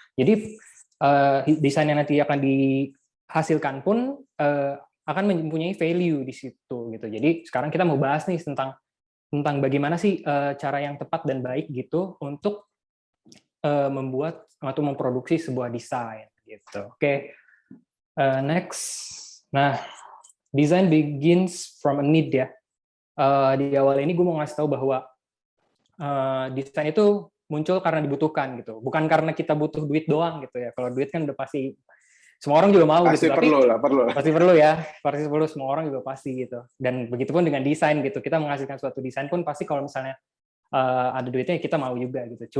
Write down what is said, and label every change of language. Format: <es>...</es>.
<id>Jadi desain yang nanti akan dihasilkan pun akan mempunyai value di situ gitu. Jadi sekarang kita mau bahas nih tentang bagaimana sih cara yang tepat dan baik gitu untuk membuat atau memproduksi sebuah desain gitu. Oke. Next.</id> <en>Nah, design begins from a need ya.</en> <id>Di awal ini gue mau ngasih tahu bahwa desain itu muncul karena dibutuhkan gitu, bukan karena kita butuh duit doang gitu ya. Kalau duit kan udah pasti semua orang juga mau Pasti gitu, tapi perlu lah, perlu. pasti perlu ya, pasti perlu, semua orang juga pasti gitu. Dan begitupun dengan desain gitu, kita menghasilkan suatu desain pun pasti kalau misalnya ada duitnya kita mau juga gitu.</id>